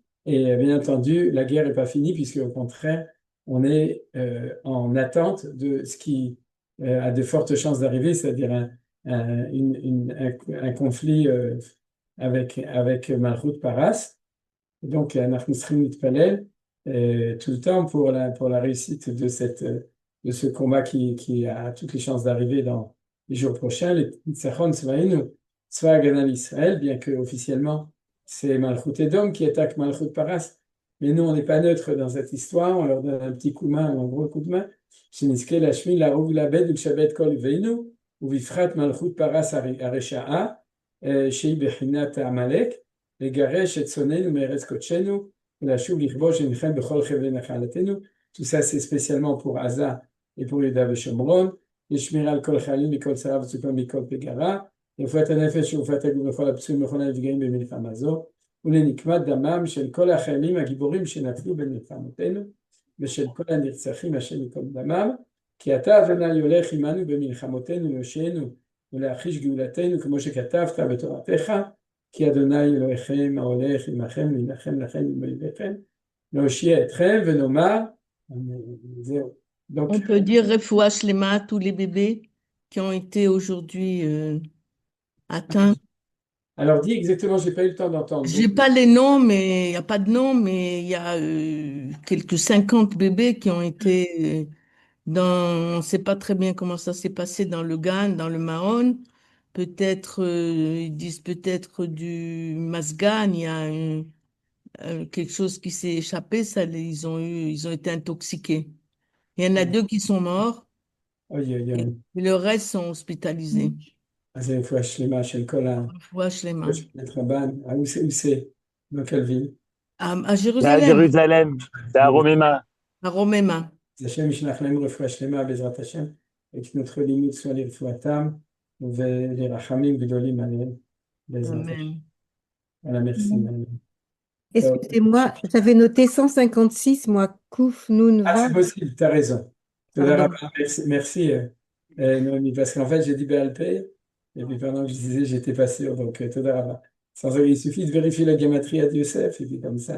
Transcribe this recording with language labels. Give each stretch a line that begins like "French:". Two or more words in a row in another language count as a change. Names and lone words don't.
French: Et bien entendu, la guerre n'est pas finie, puisque au contraire, on est en attente de ce qui a de fortes chances d'arriver, c'est-à-dire un conflit avec
Hebrew: מלכות פרס.
French: Et donc,
Hebrew: אנחנו צריכים להתפלל
French: tout le temps pour la réussite de ce combat qui a toutes les chances d'arriver dans les jours prochains.
Hebrew: לניצחון צבאנו, צבא הגנה לישראל,
French: bien que officiellement c'est
Hebrew: מלכות אדום
French: qui attaque
Hebrew: מלכות פרס.
French: Mais nous, on n'est pas neutre dans cette histoire. On leur donne un petit coup de main, un gros coup de main.
Hebrew: שנזכה להשמיד להרוג ולאבד ולשבת כל אויבינו, ובפרט מלכות פרס הרשעה, שהיא בחינת עמלק, לגרש את שונאינו מארץ קודשנו, ולשוב לכבוש ונלחם בכל חבלי נחלתנו.
French: Tout ça, c'est spécialement pour Aza et pour Yuda et Shomron.
Hebrew: לשמירה על כל חיילים מכל צרה וצוקה מכל פגרה, רפואת הנפש ורפואת הגוף וכל הפצועים וכל הנפגעים במלחמה זו, ולנקמת דמם של כל החיילים הגיבורים שנפלו במלחמותינו, ושל כל הנרצחים השם ייקום דמם, כי אתה אדוני הולך עמנו במלחמותינו להושיענו ולהחיש גאולתנו, כמו שכתבת בתורתך, כי אדוני אלוהיכם ההולך עמכם להילחם לכם ובאויביכם, להושיע אתכם ונאמר, זהו.
French: Donc, On peut dire
Hebrew: רפואה שלמה
French: à tous les bébés qui ont été aujourd'hui atteints. alors dis exactement, j'ai pas eu le temps d'entendre. J'ai Donc, pas les noms, mais il n'y a pas de nom, mais il y a quelques 50 bébés qui ont été dans, on ne sait pas très bien comment ça s'est passé dans le Gan, dans le Mahon. Peut-être, ils disent peut-être du Masgan, il y a quelque chose qui s'est échappé, ils ont été intoxiqués. Il y en a deux qui sont morts.
Hebrew: אוי, אוי, אוי.
French: Et le reste sont hospitalisés.
Hebrew: אז רפואה שלמה של כל רפואה שלמה. רבן.
French: Où c'est? Dans quelle ville? À C'est à Jérusalem, Jérusalem, c'est à Roméma. à Romaima.
Hebrew: השם ישלח להם רפואה שלמה בעזרת השם,
French: et que notre
Hebrew: לימוד soit לרפואתם ולרחמים גדולים עליהם בעזרת השם.
French: Amen. Voilà, merci. Excusez-moi, j'avais noté 156, moi,
Hebrew: קוף נון
French: Ah, c'est Vav. possible, tu as raison. Pardon. Merci, Noémie, parce qu'en fait, j'ai dit BLP, et puis pendant que je disais, j'étais pas sûr, donc Toda il suffit de vérifier la gamatrie à Yosef, et puis comme ça.